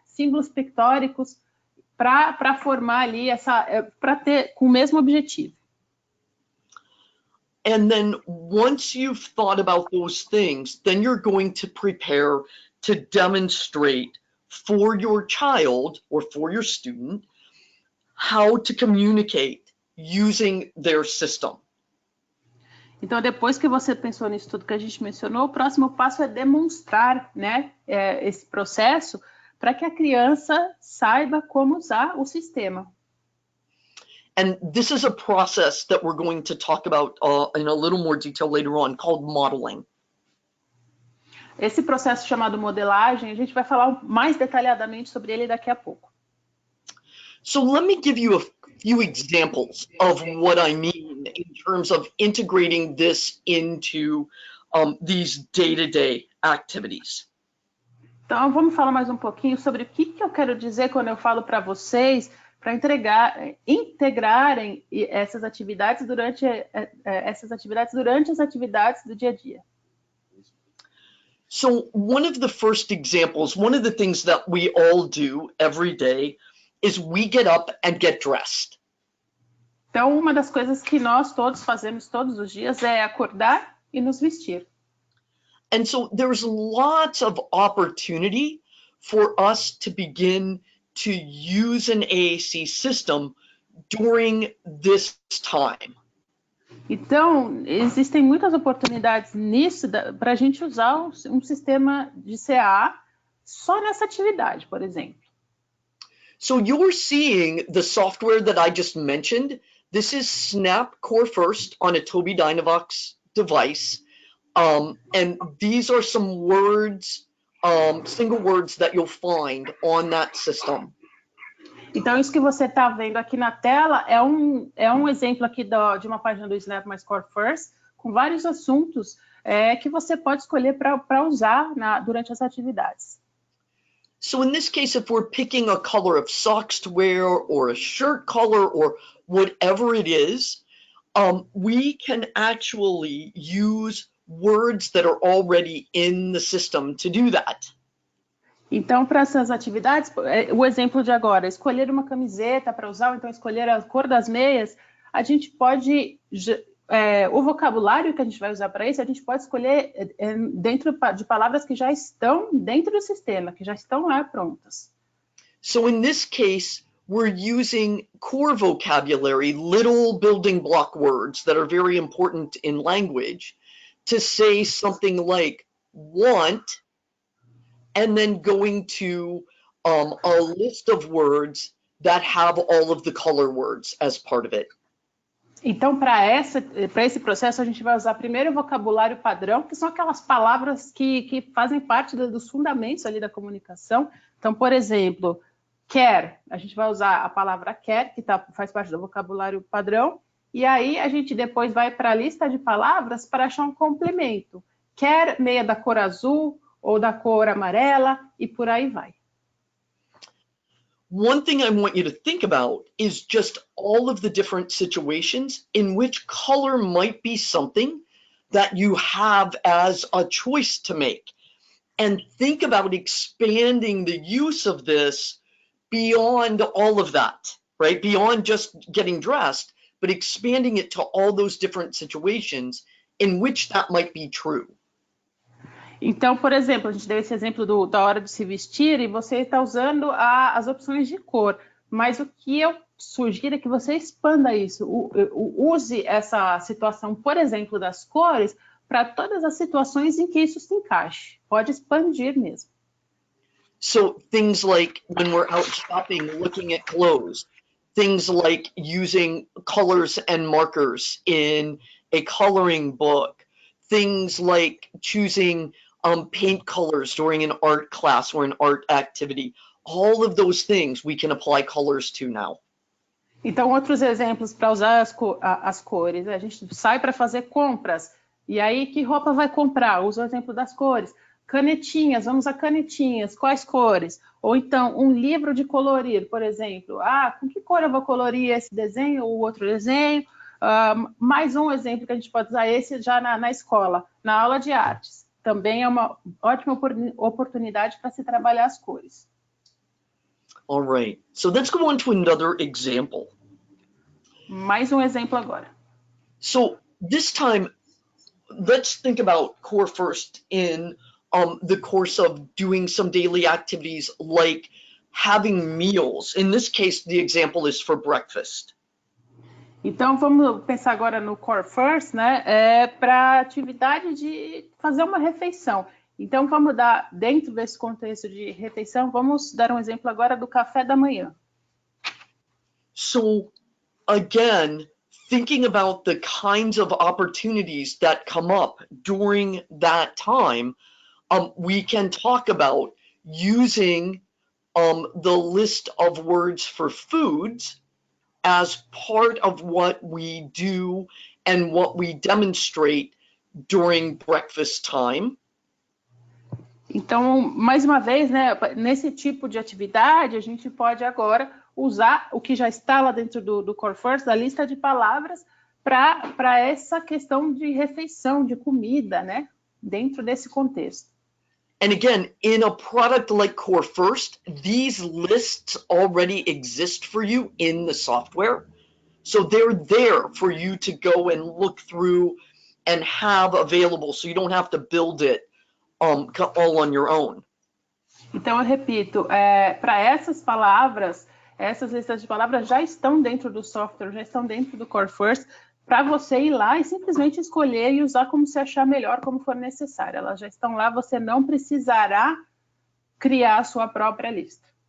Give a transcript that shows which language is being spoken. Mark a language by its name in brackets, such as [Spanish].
[Portuguese] Símbolos pictóricos para formar ali para ter com o mesmo objetivo. [English] And then once you've thought about those things, then you're going to prepare to demonstrate for your child or for your student how to communicate using their system. [Portuguese] Então, depois que você pensou nisso tudo que a gente mencionou, o próximo passo é demonstrar, né, esse processo para que a criança saiba como usar o sistema. [English] And this is a process that we're going to talk about in a little more detail later on, called modeling. [Portuguese] Esse processo chamado modelagem, a gente vai falar mais detalhadamente sobre ele daqui a pouco. [English] So let me give you a few examples of what I mean in terms of integrating this into these day-to-day activities. [Portuguese] Então, vamos falar mais um pouquinho sobre o que eu quero dizer quando eu falo para vocês para integrarem essas atividades durante as atividades do dia a dia. [English] So one of the first examples, one of the things that we all do every day is we get up and get dressed. [Portuguese] Então, uma das coisas que nós todos fazemos todos os dias é acordar e nos vestir. [English] And so there's lots of opportunity for us to begin to use an AAC system during this time. [Portuguese] Então, existem muitas oportunidades nisso para a gente usar um sistema de CA só nessa atividade, por exemplo. [English] So you're seeing the software that I just mentioned. This is Snap Core First on a Tobii Dynavox device. And these are some words, single words that you'll find on that system. [Portuguese] Então, isso que você está vendo aqui na tela é um exemplo aqui de uma página do Snap My Core First, com vários assuntos que você pode escolher para usar durante as atividades. [English] So in this case, if we're picking a color of socks to wear or a shirt color or whatever it is, we can actually use words that are already in the system to do that. [Portuguese] Então, para essas atividades, o exemplo de agora, escolher uma camiseta para usar, ou então escolher a cor das meias, a gente pode, o vocabulário que a gente vai usar para isso, a gente pode escolher dentro de palavras que já estão dentro do sistema, que já estão lá prontas. [English] So in this case, we're using core vocabulary, little building block words that are very important in language, to say something like want, and then going to a list of words that have all of the color words as part of it. [Portuguese] Então, para esse processo, a gente vai usar primeiro o vocabulário padrão, que são aquelas palavras que fazem parte dos fundamentos ali da comunicação. Então, por exemplo, quer, a gente vai usar a palavra quer, que faz parte do vocabulário padrão, e aí a gente depois vai para a lista de palavras para achar um complemento. Quer meia da cor azul ou da cor amarela, e por aí vai. [English] One thing I want you to think about is just all of the different situations in which color might be something that you have as a choice to make. And think about expanding the use of this beyond all of that, right? Beyond just getting dressed, but expanding it to all those different situations in which that might be true. [Portuguese] Então, por exemplo, a gente deu esse exemplo da hora de se vestir e você está usando as opções de cor, mas o que eu sugiro é que você expanda isso, use essa situação, por exemplo, das cores, para todas as situações em que isso se encaixe. Pode expandir mesmo. [English] So things like when we're out shopping, looking at clothes, things like using colors and markers in a coloring book, things like choosing paint colors during an art class or an art activity. All of those things we can apply colors to now. [Portuguese] Então, outros exemplos para usar as cores. A gente sai para fazer compras. E aí, que roupa vai comprar? Usa o exemplo das cores. Canetinhas, vamos a canetinhas. Quais cores? Ou então, um livro de colorir, por exemplo. Com que cor eu vou colorir esse desenho ou outro desenho? Mais um exemplo que a gente pode usar, esse já na escola, na aula de artes. Também é uma ótima oportunidade para se trabalhar as cores. [English] All right, so let's go on to another example. [Portuguese] Mais um exemplo agora. [English] So this time, let's think about core first in the course of doing some daily activities like having meals. In this case, the example is for breakfast. [Portuguese] Então, vamos pensar agora no core first, né? Para a atividade de fazer uma refeição. Então, vamos dar, dentro desse contexto de refeição, vamos dar um exemplo agora do café da manhã. [English] So, again, thinking about the kinds of opportunities that come up during that time, we can talk about using the list of words for foods as part of what we do and what we demonstrate during breakfast time. [Portuguese] Então, mais uma vez, né, nesse tipo de atividade, a gente pode agora usar o que já está lá dentro do Core First, da lista de palavras, para essa questão de refeição, de comida, né, dentro desse contexto. [English] And again, in a product like Core First, these lists already exist for you in the software. So they're there for you to go and look through and have available, so you don't have to build it all on your own. [Portuguese] Então, eu repito, para essas palavras, essas listas de palavras já estão dentro do software, já estão dentro do Core First, para você ir lá e simplesmente escolher e usar como você achar melhor, como for necessário. Elas já estão lá, você não precisará criar a sua própria lista.